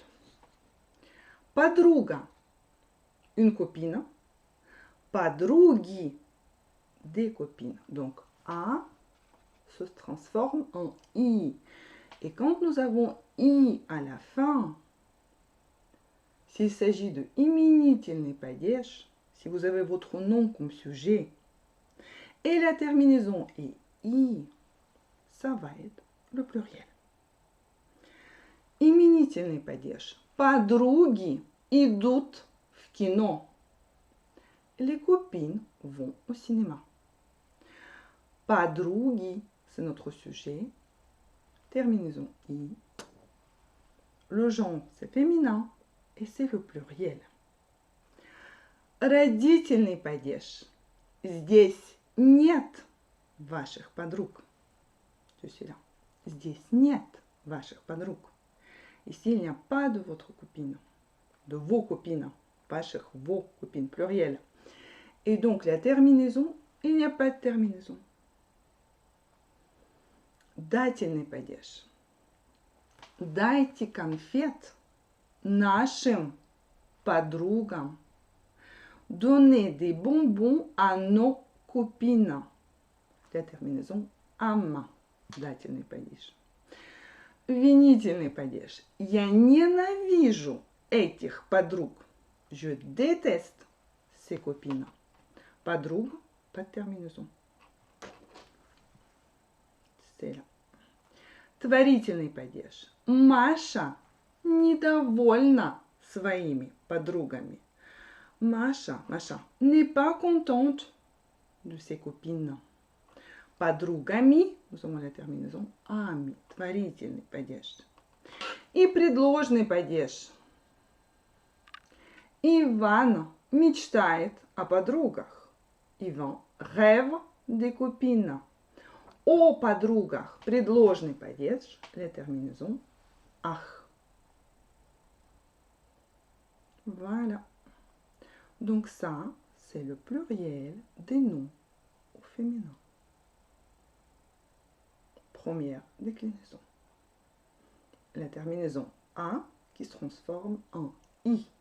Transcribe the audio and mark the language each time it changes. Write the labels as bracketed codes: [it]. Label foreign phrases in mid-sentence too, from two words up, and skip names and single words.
[fr] Подруга, une copine. Подруги, des copines. Donc, A se transforme en I. Et quand nous avons I à la fin, s'il s'agit de [ru] именительный падеж, [fr] si vous avez votre nom comme sujet, et la terminaison est I, ça va être le pluriel. [ru] Именительный падеж. Подруги идут в кино. [fr] Les copines vont au cinéma. Подруги, c'est notre sujet. Terminaison I. Le genre, c'est féminin et c'est le pluriel. [ru] Родительный падеж. Здесь нет ваших подруг. [fr] Celui-là. [ru] Здесь нет ваших подруг. [fr] Ici, il n'y a pas de votre copine, de vos copines, ваших, vos copines, pluriel. Et donc, la terminaison, il n'y a pas de terminaison. [ru] Дательный падеж. Дайте конфет нашим подругам. [fr] Donnez des bonbons à nos copines. La terminaison ам. [ru] Дательный падеж. Винительный падеж. Я ненавижу этих подруг. [fr] Je déteste ces copines. Подруг, pas de terminaison. C'est là. [ru] Творительный падеж. Маша недовольна своими подругами. [fr] Маша n'est pas contente de ses copines. Подругами, nous avons la terminaison ами, [ru] творительный падеж. И предложный падеж. Иван мечтает о подругах. [fr] Иван rêve des copines. [ru] О подругах. Предложный падеж. [fr] Les terminaisons ach. Voilà. Donc ça, c'est le pluriel des noms au féminin. Première déclinaison. La terminaison A qui se transforme en I.